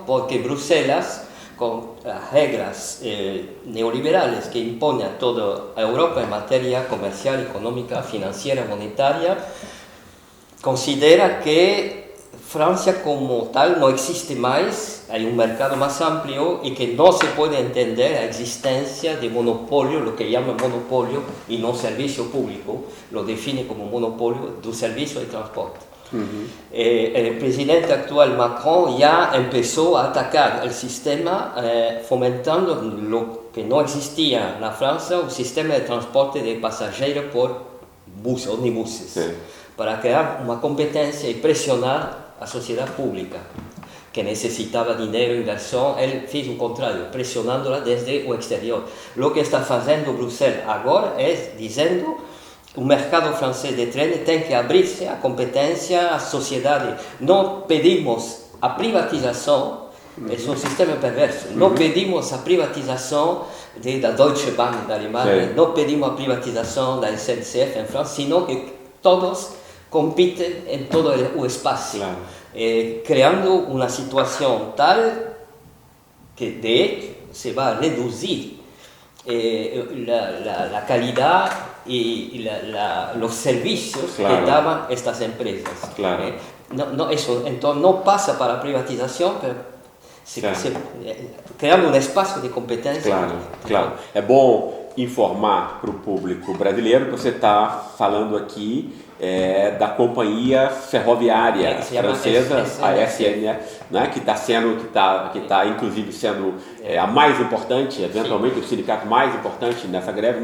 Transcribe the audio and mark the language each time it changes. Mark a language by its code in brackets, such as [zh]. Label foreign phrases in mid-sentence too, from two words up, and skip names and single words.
[pt] Porque Bruxelas, com as regras neoliberais que impõem a toda a Europa em matéria comercial, econômica, financeira, monetária, considera que França como tal não existe mais, há um mercado mais amplo e que não se pode entender a existência de monopólio, o que chama monopólio e não serviço público, [es] lo define [pt] como monopólio do serviço de transporte. [es] El presidente actual Macron ya empezó a atacar el sistema fomentando lo que no existía en la Francia, un sistema de transporte de pasajeros por buses, ómnibuses, para crear una competencia y presionar a sociedad pública, [pt] que necessitava dinheiro, inversão, ele fez o contrário, pressionando-la desde o exterior. O que está fazendo Bruxelas agora é dizendo o mercado francês de trens tem que abrir-se à competência, à sociedade. Não pedimos a privatização, é um sistema perverso, não pedimos a privatização da Deutsche Bank da Alemanha, não pedimos a privatização da SNCF em França, [es] sino que [pt] todos competem em todo o espaço, criando uma situação tal que, [es] de hecho, [pt] se vai reduzir a qualidade [es] y los servicios que daban estas empresas. Eso entonces no pasa para privatización, pero creando [pt] um espaço de competência. [es] Claro. [pt] É bom informar para o público brasileiro que você está falando aqui da companhia ferroviária francesa, a SN, né, que está inclusive sendo a mais importante, eventualmente o sindicato mais importante nessa greve.